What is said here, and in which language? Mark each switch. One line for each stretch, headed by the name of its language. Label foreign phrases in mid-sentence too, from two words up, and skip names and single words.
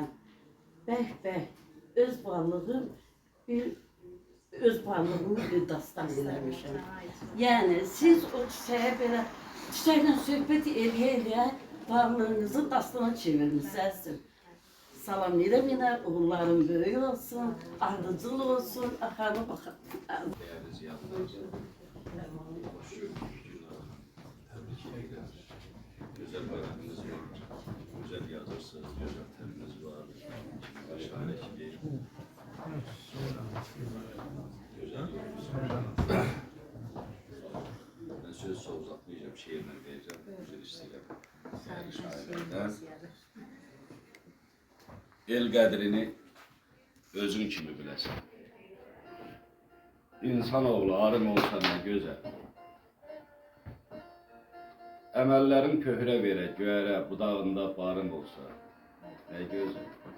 Azerbaijani: Bəh, öz varlığımı bir dastan eləmişəm. Yəni, siz o çiçəyə belə, çiçəklə söhbət eləyə varlığınızı dastana çevirmişsiniz. Salamlayıram yenə, uğurlarım böyük olsun, ardıcıl olsun, axarına baxın.
Turkish: Güzel bayramınız var, güzel yazırsınız, güzel teminiz var, şahane ki değil. Güzel yorumsunuz. Ben söz uzatmayacağım, şiirle diyeceğim, güzel istəyirəm. Değerli şairlerden.
Azerbaijani: El qədrini özün kimi biləsən. İnsanoğlu arın olsa nə gözəl. Əməllərin köhrə verə, göyərə, budağında barın olsa, nə gözəl.